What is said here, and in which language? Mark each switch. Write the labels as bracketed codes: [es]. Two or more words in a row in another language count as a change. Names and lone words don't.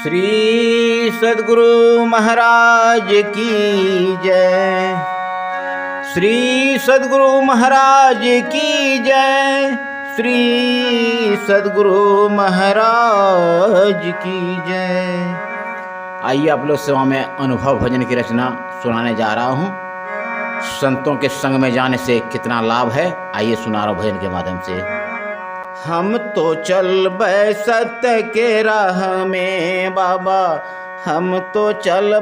[hi] श्री सद्गुरु महाराज की जय। श्री सद्गुरु महाराज की जय। श्री सद्गुरु महाराज की जय। आइए आप लोग सेवा में अनुभव भजन की रचना सुनाने जा रहा हूँ। संतों के संग में जाने से कितना लाभ है, आइए सुना रहा हूँ भजन के माध्यम से। हम तो चल बै सत्य के राह में बाबा, हम तो चल